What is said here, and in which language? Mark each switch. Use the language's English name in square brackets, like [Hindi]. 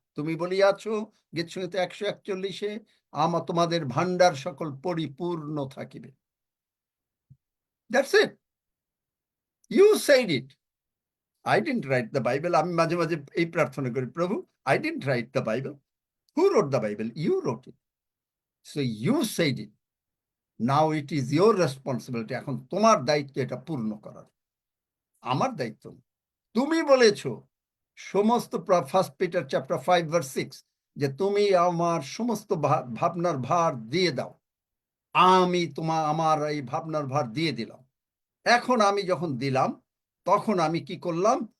[Bangla] তুমি বলিয়াছ গীতসংহিতা 141 তোমাদের ভান্ডার সকল পরিপূর্ণ থাকিবে। [English] That's it, you said it. I didn't write the Bible. [Bangla] আমি মাঝে মাঝে এই প্রার্থনা করি, প্রভু [English] I didn't write the Bible. Who wrote the Bible? You wrote it. So you said it. Now it is your responsibility. [Bangla] এখন তোমার দায়িত্ব এটা পূর্ণ করার, আমার দায়িত্ব না। তুমি বলেছো সমস্ত 1 Peter chapter 5:6 যে তুমি আমার সমস্ত ভাবনার ভার দিয়ে দাও। আমি আমার এই ভাবনার ভার দিয়ে দিলাম। এখন আমি যখন দিলাম তখন আমি কি করলাম?